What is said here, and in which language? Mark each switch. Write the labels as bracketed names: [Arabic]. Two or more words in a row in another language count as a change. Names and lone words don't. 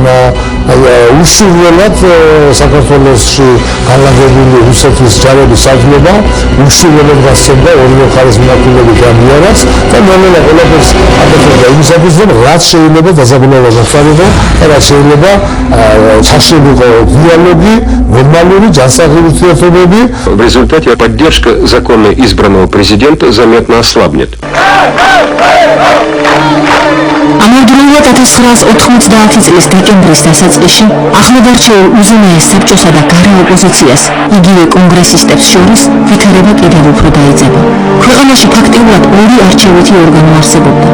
[Georgian] უშუალოდ საქართველოში განლაგებული რუსეთის ჯარების საქმეება უშუალოდ გასცემდა ორივე მხარეს მიმართულებით განიარაღს და ნელ-ნელა ყველაფერს აკეთებდა იმისათვის, რომ რაც შეიძლება დაზაბულება მოხდარიყო და რაც შეიძლება ჩაშლილიყო დიალოგი, ნორმალური ჯანსაღი ურთიერთობები. [Russian] В результате поддержка законно избранного президента заметно ослабнет. [Georgian] ამავდროულად 1990 წლის დეკემბრის დასაწყისში ახლადარჩეულ უზენაეს საბჭოსა და გარე ოპოზიციას იგივე კონგრესისტებს შორის ვითარება კიდევ უფრო დაიძაბა. ქვეყანაში ფაქტიურად ორი არჩევითი ორგანო არსებობდა.